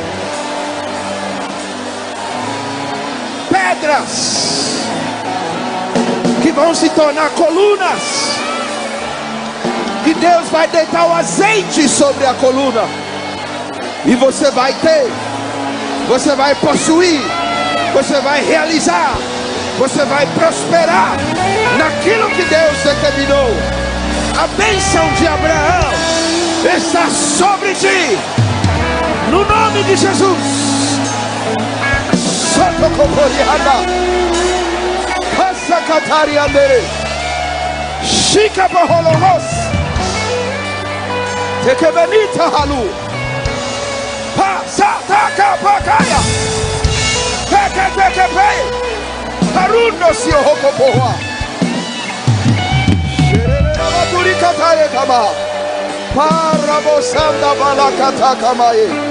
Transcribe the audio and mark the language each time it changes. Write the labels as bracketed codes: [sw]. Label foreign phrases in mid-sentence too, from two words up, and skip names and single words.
[pt] Pedras que vão se tornar colunas, que Deus vai deitar o azeite sobre a coluna, e você vai ter, você vai possuir, você vai realizar, você vai prosperar naquilo que Deus determinou. A bênção de Abraão está sobre ti, no nome de Jesus. Santo Coboriana, Passa Catariandere, Chica Baholomos, Tekebenita Halu, Passa Taka Pakaya, Teketekepe, Haruno Siohokopoa, Sherera Maturi Katare Kama, Parabosanda Balakata Kamae,